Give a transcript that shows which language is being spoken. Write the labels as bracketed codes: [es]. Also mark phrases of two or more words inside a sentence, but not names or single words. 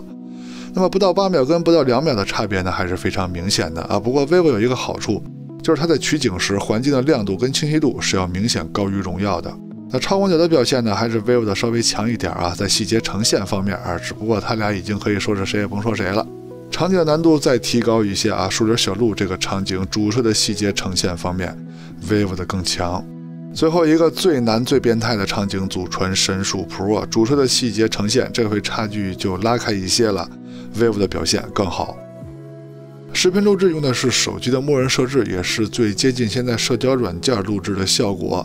[zh] 那麼不到8秒跟不到2秒的差別呢，還是非常明顯的不過 vivo 有一個好處，就是它在取景時環境的亮度跟清晰度是要明顯高於榮耀的。那超廣角的表現呢，還是 vivo 的稍微強一點在細節呈現方面只不過它倆已經可以說是誰也甭說誰了。場景的難度再提高一些樹林小路這個場景，主攝的細節呈現方面 vivo 的更強。最後一個最難最變態的場景，祖傳神樹 Pro 主攝的細節呈現，這回差距就拉開一些了 ，vivo 的表現更好。視頻錄製用的是手機的默認設置，也是最接近現在社交軟件錄製的效果。